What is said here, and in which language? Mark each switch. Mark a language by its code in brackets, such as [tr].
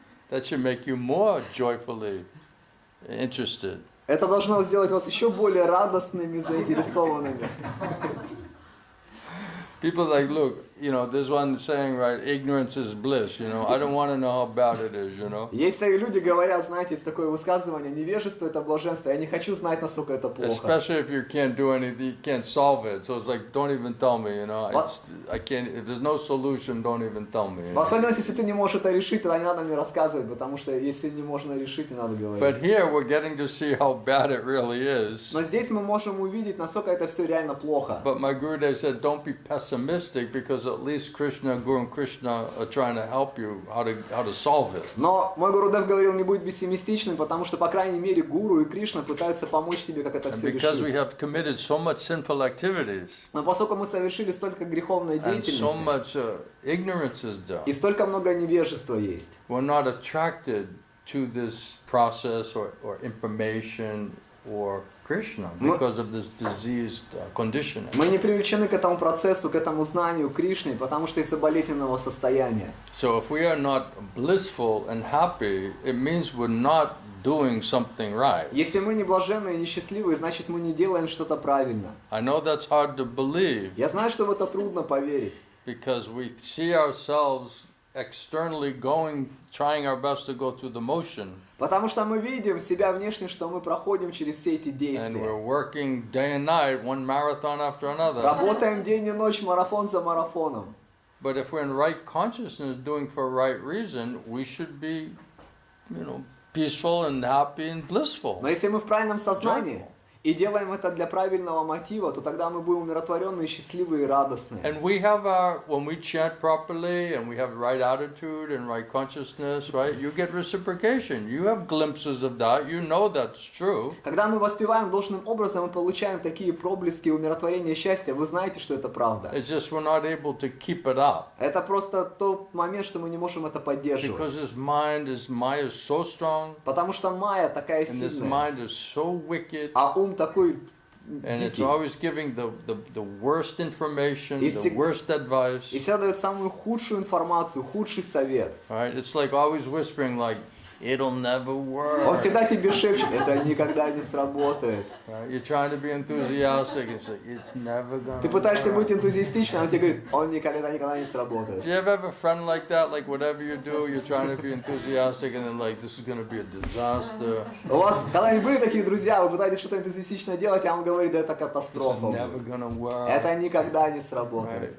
[en] That should make you more joyfully interested. [ru] Это должно сделать вас еще более радостными, заинтересованными. [en] People like, look, you know, there's one saying, right, ignorance is bliss, you know. I don't want to know how bad it is, you know. [ru] Есть такие люди, говорят, знаете, есть такое высказывание, невежество это блаженство, я не хочу знать, насколько это плохо. [en] Especially if you can't do anything, you can't solve it. So it's like, don't even tell me, you know. I can't, if there's no solution, don't even tell me. [ru] В особенности, если ты не можешь это решить, тогда не надо мне рассказывать, потому что если не можно решить, не надо говорить. [en] But here we're getting to see how bad it really is. [ru] Но здесь мы можем увидеть, насколько это все реально плохо. [en] But my Gurudev said, don't be pessimistic, because at least Krishna, Guru and Krishna are trying to help you how to solve it. [ru] Но мой Гурудев говорил, не будь пессимистичным, потому что, по крайней мере, Гуру и Кришна пытаются помочь тебе, как это все [en] Because we [ru] решить. [en] have committed so much sinful activities [ru] Но поскольку мы совершили столько греховной [en] and so [ru] деятельности, [en] much ignorance is done, [ru] и столько много невежества есть, [en] we're not attracted to this process or information or Krishna because of this diseased conditioning. [ru] мы не привлечены к этому процессу, к этому знанию Кришны, потому что из-за болезненного состояния. [en] So if we are not blissful and happy, it means we're not doing something right. [ru] Если мы не блаженные и несчастливые, значит мы не делаем что-то правильно. [en] I know that's hard to believe [ru] Я знаю, что в это трудно поверить, [en] because we see ourselves externally trying our best to go through the motion, [ru] потому что мы видим себя внешне, что мы проходим через все эти [en] and we're [ru] действия. [en] working day and night, one marathon after another. [ru] Работаем день и ночь, марафон за марафоном. [en] But if we're in right consciousness, doing for right reason, we should be, you know, peaceful and happy and blissful. [ru] Но если мы в правильном сознании [en] Joyful. [ru] и делаем это для правильного мотива, то тогда мы будем умиротворенные, счастливые и радостные. [en] And we have when we chant properly and we have right attitude and right consciousness, right, you get reciprocation. You have glimpses of that. You know that's true. [ru] Когда мы воспеваем должным образом, мы получаем такие проблески умиротворения, счастья. Вы знаете, что это правда. [en] It's just we're not able to keep it up. [ru] Это просто тот момент, что мы не можем это поддерживать. [en] Because this Maya is so strong, [ru] Потому что Майя такая [en] and this [ru] сильная, [en] mind is so wicked, [ru] а ум такой [en] and it's [ru] дикий. [en] always giving the worst information, [ru] И [en] the [ru] всег- [en] worst advice. [ru] И всегда дает самую худшую информацию, худший совет. [en] Right? It's like always whispering, like, it'll never work. [ru] Он всегда тебе шепчет, это никогда не сработает. [en] Right? You're trying to be enthusiastic and say, it's never gonna [ru] Ты пытаешься [en] work. [ru] быть энтузиастичным, а он тебе говорит, он никогда не сработает. [en] Do you ever have a friend like that? Like whatever you do, you're trying to be enthusiastic and then like, this is gonna be a disaster. [ru] У вас когда-нибудь были такие друзья, вы пытаетесь что-то энтузиастично делать, а он говорит, это [en] This is [ru] катастрофа. [en] never gonna work. [ru] Это никогда не сработает.